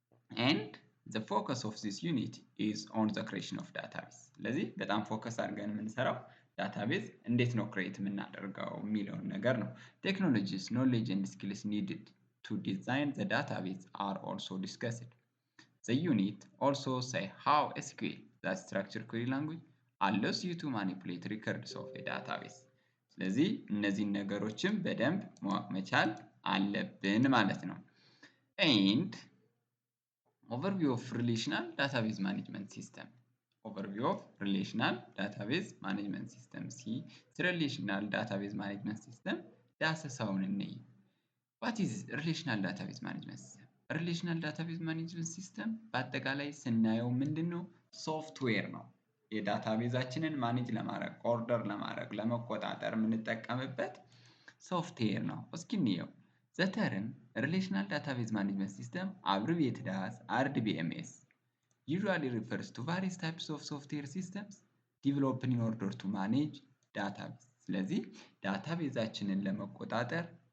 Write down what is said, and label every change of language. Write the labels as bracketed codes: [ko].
[en] and the focus of this unit is on the creation of database። [am] ስለዚህ በጣም ፎከስ አድርገን የምንሰራው ዳታቤዝ እንዴት ነው ክሬት የምናደርገው የሚለውን ነገር ነው። [en] ቴክኖሎጂስ ኖሌጅ and skills needed to design the database are also discussed። The unit also say how SQL, the structured query language, allows you to manipulate records of a database። [am] ስለዚህ እነዚህን ነገሮችም በደንብ ማወቅ መቻል አለብን ማለት ነው። [en] and overview of relational database management system። overview of relational database management system ሲ relational database management system [am] ዳሰሳውን እንይ። [en] what is relational database management system? [am] relational database management system በአጠቃላይ ስናየው ምንድነው? ሶፍትዌር ነው። የዳታቤዛችንን ማኔጅ ለማድረግ፣ ኦርደር ለማድረግ፣ ለመቆጣጠር የምንጠቀምበት ሶፍትዌር ነው። እስኪ እንየው። [en] the term relational database management system abbreviated as RDBMS usually refers to various types of software systems developed in order to manage database። [am] ስለዚህ ዳታቤዛችንን ለመቆጣጠር